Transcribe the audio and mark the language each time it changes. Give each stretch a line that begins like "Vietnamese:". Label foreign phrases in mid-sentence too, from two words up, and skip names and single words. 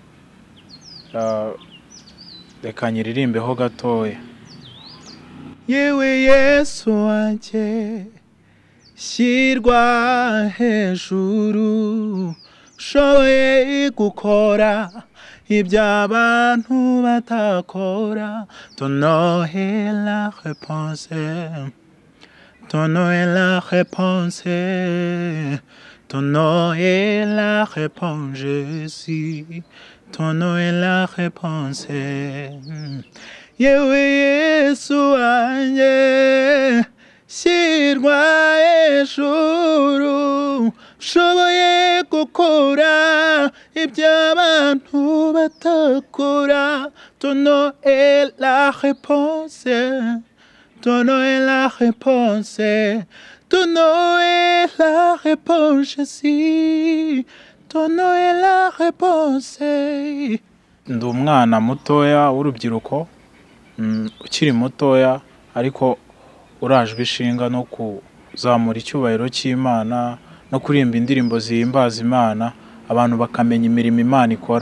Kinyarwanda: Reka nyiririmbeho gatoya. Yewe Yesu wanjye shyirwa hejuru, ushoboye gukora iby'abantu batakora,
French: ton nom est la réponse, ton nom est la réponse, ton nom est la réponse, Jésus, ton nom est la réponse.
Kinyarwanda: Yewe Yesu wanjye shyirwa hejuru, ushoboye gukora iby'abantu batakora,
French: ton nom est la réponse, ton nom est la réponse, ton nom est la réponse, Jésus, ton nom est la réponse.
Kinyarwanda: Ndi umwana mutoya w'urubyiruko, ukiri mutoya ariko urajwe ishinga no kuzamura icyubahiro cy'Imana no kuririmba indirimbo zihimbaza Imana, abantu bakamenya imirimo Imana ikora.